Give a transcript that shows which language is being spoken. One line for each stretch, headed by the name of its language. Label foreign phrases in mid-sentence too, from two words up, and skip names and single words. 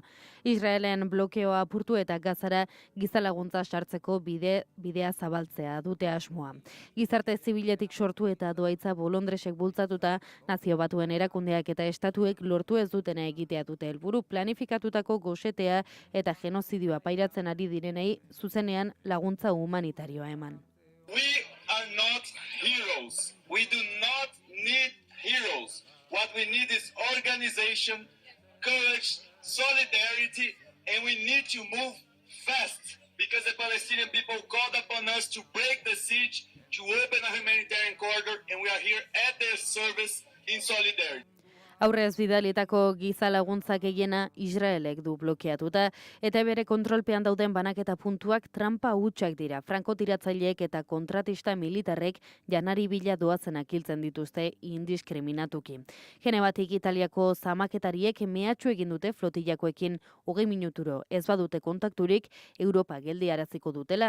Basque: Israelen blokeoa apurtu eta Gazara gizalaguntza sartzeko bidea zabaltzea dute asmoa. Gizarte zibiletik sortu eta doaitza bolondresek bultzatuta, Nazio Batuen erakundeak eta estatuek lortu ez dutena egitea dute helburu, planifikatutako gosetea eta genozidioa pairatzen ari direnei zuzenean laguntza humanitarioa eman.
English: We are not heroes. We do not need heroes. What we need is organization, courage, solidarity, and we need to move fast because the Palestinian people called upon us to break the siege, to open a humanitarian corridor, and we are here at their service in solidarity.
Basque: Aurrez bidalitako giza laguntzak gehiena Israelek du blokeatuta eta bere kontrolpean dauden banaketa puntuak trampa hutsak dira. Frankotiratzailek eta kontratista militarrek janari bila doazenak hiltzen dituzte indiskriminatuki. Genevatik Italiako zamaketariek mehatxu egin dute flotillakoekin 20 minuturo ez badute kontakturik Europa geldiaraziko dutela.